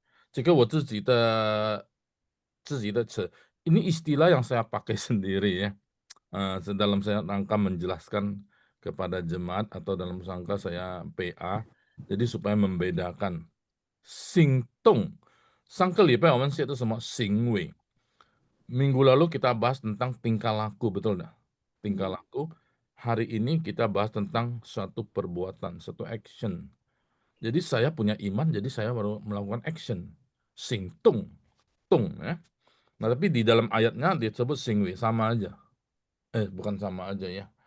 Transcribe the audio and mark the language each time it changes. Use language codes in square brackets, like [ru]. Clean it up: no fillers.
[zh] 这个我自己的词， [id] ini istilah yang saya pakai sendiri ya. Dalam saya rangka menjelaskan kepada jemaat atau dalam rangka saya PA, jadi supaya membedakan 行动。 [zh] 上个礼拜我们写的什么行为？ [id] Minggu lalu kita bahas tentang tingkah laku, betul enggak? Tingkah laku. Hari ini kita bahas tentang suatu perbuatan, suatu action. Jadi saya punya iman, jadi saya baru melakukan action. Sing tung, ya. Nah, tapi di dalam ayatnya disebut singwi, sama aja. Bukan sama aja ya.